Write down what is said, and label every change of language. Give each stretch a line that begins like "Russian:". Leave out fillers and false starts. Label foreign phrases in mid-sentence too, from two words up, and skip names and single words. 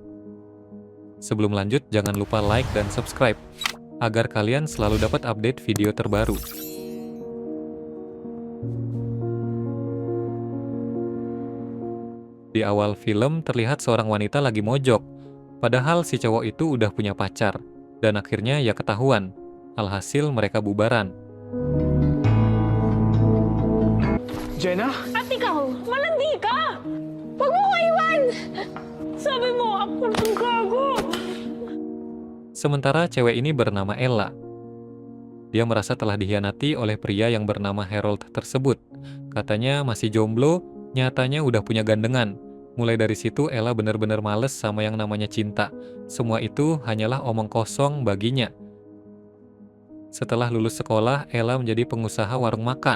Indonesian: Sebelum lanjut, jangan lupa like dan subscribe, agar kalian selalu dapat update video terbaru. Di awal film, terlihat seorang wanita lagi mojok, padahal si cowok itu udah punya pacar, dan akhirnya ya ketahuan. Alhasil mereka bubaran.
Filipino: Jenna? At ikaw, malandi ka! Huwag mo ko iwan! Sabi mo, ako ang gago!
Indonesian: Sementara cewek ini bernama Ella. Dia merasa telah dikhianati oleh pria yang bernama Harold tersebut. Katanya masih jomblo, nyatanya udah punya gandengan. Mulai dari situ Ella benar-benar males sama yang namanya cinta. Semua itu hanyalah omong kosong baginya. Setelah lulus sekolah, Ella menjadi pengusaha warung makan.